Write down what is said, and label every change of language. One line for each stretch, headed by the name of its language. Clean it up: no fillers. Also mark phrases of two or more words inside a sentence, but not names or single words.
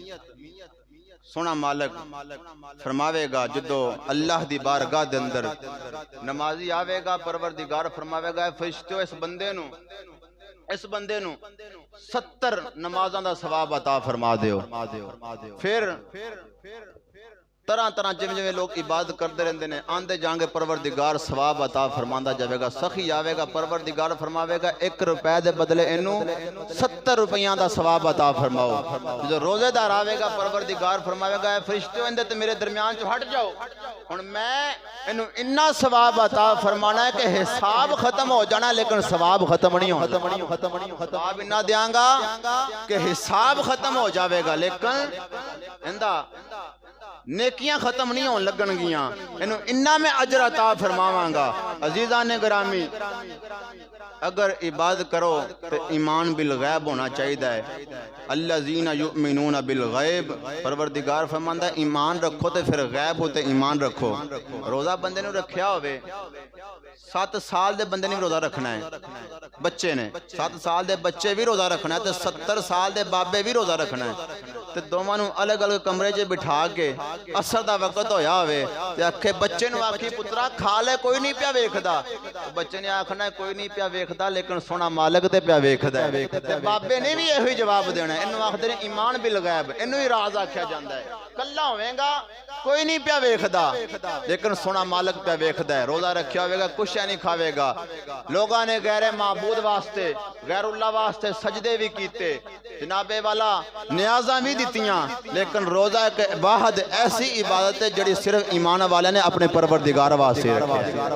Punjabi: سونا مالک فرماوے گا جدو اللہ دی بارگاہ دے اندر نمازی آوے گا پروردگار فرماوے گا فرشتو اس بندے نو 70 نمازاں دا ثواب عطا فرما دیو پھر طرح طرح جویں لوگ عبادت کرتے رہندے نے آندے جانگے پروردگار ثواب عطا فرماندا جاوے گا سخی آوے گا پروردگار فرماوے گا 1 روپے دے بدلے اینو 70 روپیاں دا ثواب عطا فرماؤ جو روزے دار آوے گا پروردگار فرماوے گا اے فرشتو اندے تے میرے درمیان چ ہٹ جاؤ ہن میں اینو اتنا ثواب عطا فرمانا ہے کہ حساب ختم ہو جانا لیکن ثواب ختم نہیں ہونا ثواب اتنا دیاں گا کہ حساب ختم ہو جاوے گا لیکن اندہ نیکیاں ختم نہیں ہون لگن گیاں انہوں انہا میں اجر عطا فرماواں گا
Urdu: عزیزان گرامی
Punjabi: اگر عبادت کرو تو
Arabic: ایمان بالغیب
Punjabi: ہونا چاہیے
Arabic: الذین یؤمنون بالغیب
Punjabi: پروردگار فرماندا ہے ایمان رکھو تو پھر غیب ہوتے ایمان رکھو روزہ بندے نے رکھیا ہوئے 7 سال دے بندے نے روزہ رکھنا ہے بچے نے 7 سال دے بچے بھی روزہ رکھنا ہے تو 70 سال دے بابے بھی روزہ رکھنا ہے تو دوواں نوں الگ الگ کمرے چ بٹھا کے عصر دا وقت ہویا ہوئے تے آکھے بچے نوں آکھی پترا کھا لے کوئی نہیں پیا ویکھدا بچے نے آکھنا کوئی نہیں پیا ویکھدا لیکن سونا مالک تے پیا ویکھدا ہے تے بابے نے بھی ایہی جواب دینا ہے انہوں آکھدے نے
Arabic: ایمان بالغیب
Punjabi: انہوں ہی راز آکھیا جاندا ہے کلا ہوئے گا کوئی نہیں پیا ویکھدا لیکن سونا مالک پیا ویکھدا ہے روزہ رکھیا ہوئے گا کچھ نہیں کھاوے گا لوگاں نے غیر معبود واسطے غیر اللہ واسطے سجدے بھی کیتے
Urdu: جناب والا
Punjabi: نیازاں بھی دیتیاں لیکن روزہ ایک واحد ایسی عبادت ہے جڑی صرف ایمان والے نے اپنے پروردگار واسطے رکھی